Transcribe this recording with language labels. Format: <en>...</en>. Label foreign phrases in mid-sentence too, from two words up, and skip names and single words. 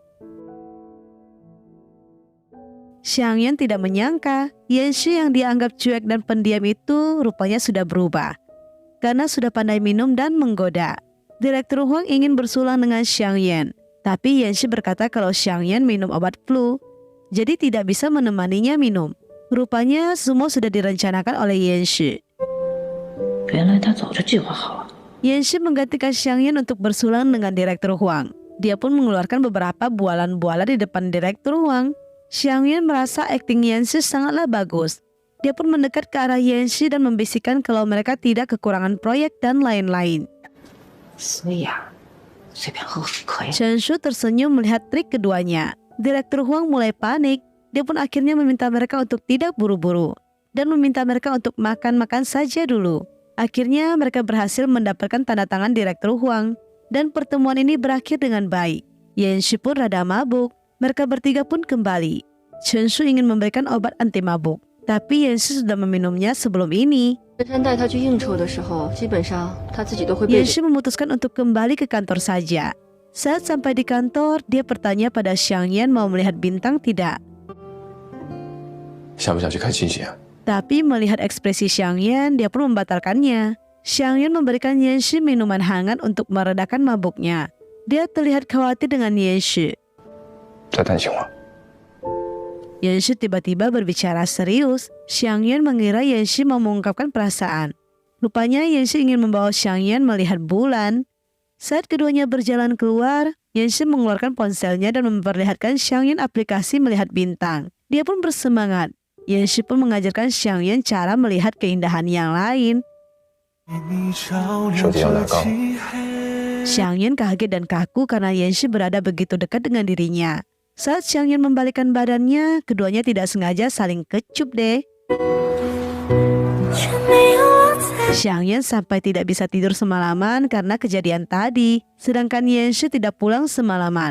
<id>Xiang Yan tidak menyangka Yanxi yang dianggap cuek dan pendiam itu rupanya sudah berubah. Karena sudah pandai minum dan menggoda. Direktur Huang ingin bersulang dengan Xiang Yan. Tapi Yanxi berkata kalau Xiang Yan minum obat flu. Jadi tidak bisa menemaninya minum. Rupanya semua sudah direncanakan oleh Yanxi.</id> <zh>原来他早就计划好了。</zh> <id>Yanxi menggantikan Xiang Yan untuk bersulang dengan Direktur Huang. Dia pun mengeluarkan beberapa bualan-bualan di depan Direktur Huang. Xiang Yan merasa akting Yanxi sangatlah bagus. Dia pun mendekat ke arah Yanxi dan membisikkan kalau mereka tidak kekurangan proyek dan lain-lain.</id> <zh>所以啊，随便喝喝可以。</zh> <id>Chen Shu tersenyum melihat trik keduanya. Direktur Huang mulai panik. Dia pun akhirnya meminta mereka untuk tidak buru-buru. dan meminta mereka untuk makan-makan saja dulu. Akhirnya mereka berhasil mendapatkan tanda tangan Direktur Huang dan pertemuan ini berakhir dengan baik. Yanshi pun rada mabuk. Mereka bertiga pun kembali. Chen Shu ingin memberikan obat anti mabuk, tapi Yanshi sudah meminumnya sebelum ini. Yanshi memutuskan untuk kembali ke kantor saja. Saat sampai di kantor, dia bertanya pada Xiang Yan mau melihat bintang tidak.</id> <zh>想不想去看星星啊？</zh> <id>Tapi melihat ekspresi Xiang Yan, dia pun membatalkannya. Xiang Yan memberikan Yanshi minuman hangat untuk meredakan mabuknya. Dia terlihat khawatir dengan Yanshi.</id> <zh>在担心我？</zh> <id>Yanshi tiba-tiba berbicara serius. Xiang Yan mengira Yanshi mau mengungkapkan perasaan. Rupanya Yanshi ingin membawa Xiang Yan melihat bulan. Saat keduanya berjalan keluar, Yanshi mengeluarkan ponselnya dan memperlihatkan Xiang Yan aplikasi melihat bintang. Dia pun bersemangat. Yanshi pun mengajarkan Xiang Yan cara melihat keindahan yang lain.</id> <zh>手机要来杠。</zh> <id>Xiang Yan kaget dan kaku karena Yanshi berada begitu dekat dengan dirinya. Saat Xiang Yan membalikkan badannya, keduanya tidak sengaja saling kecup deh. Xiang Yan sampai tidak bisa tidur semalaman karena kejadian tadi, sedangkan Yanshi tidak pulang semalaman.</id>